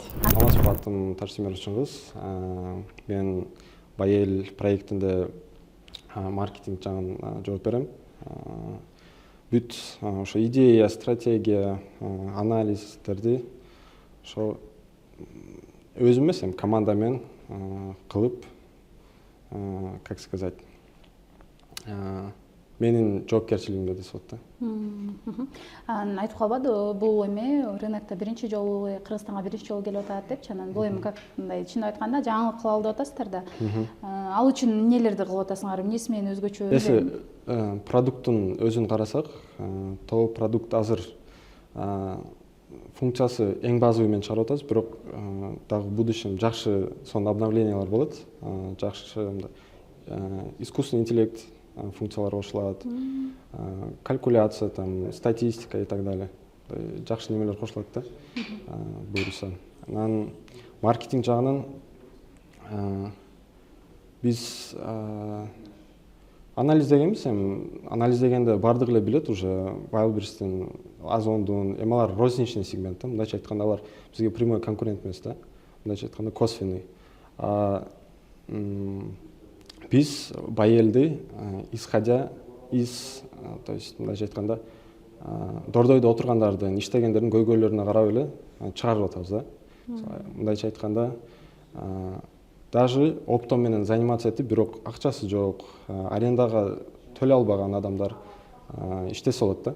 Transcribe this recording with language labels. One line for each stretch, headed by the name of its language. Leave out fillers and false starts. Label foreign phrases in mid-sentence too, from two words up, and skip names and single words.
Kyrgyz: Саламатсызбы, атым Тарсимер Чыңгыз. Мен Байел проектинде маркетинг жагын жооп берем. Бүт ошо идея, стратегия, анализдерди ошо өзүм эмес, командамен кылып,
Russian: как сказать,
Kyrgyz: менин жоопкерчилигимде десип атат. Айтып калбадыбы, бул эме рынокто биринчи жолу, Кыргызстанга биринчи жолу келип атат депчи, анан бул эми как мындай чындап айтканда жаңылык кылалы деп атасыздар да. Ал үчүн эмнелерди кылып атасыңар, эмнеси менен өзгөчө? Эси продукттун өзүн карасак, то продукт азыр функциясы эң базовый менен чыгарып атабыз, бирок дагы
Russian: в будущем
Kyrgyz: жакшы сонун обновлениялар болот, жакшы
Russian: искусственный интеллект
Kyrgyz: функциялар кошулат, калькуляция,
Russian: там, статистика и так далее.
Kyrgyz: Жакшы немелер кошулат да, буюрса. Анан маркетинг жагынан биз анализдегенбиз, анализдегенде бардыгы эле билет уже Wildberries'тин, Озондун, алар
Russian: розничный сегмент,
Kyrgyz: мындайча айтканда алар бизге
Russian: прямой конкурент
Kyrgyz: эмес да, мындайча айтканда косвенный. Биз Байелди
Russian: исходя из, то есть
Kyrgyz: мындайча айтканда дордойдо отургандардын, иштегендердин көйгөйлөрүнө карап эле чыгарып атабыз да. Мындайча айтканда
Russian: даже оптом
Kyrgyz: менен заниматься этип, бирок акчасы жок, арендага төлөй албаган адамдар иштесе болот да.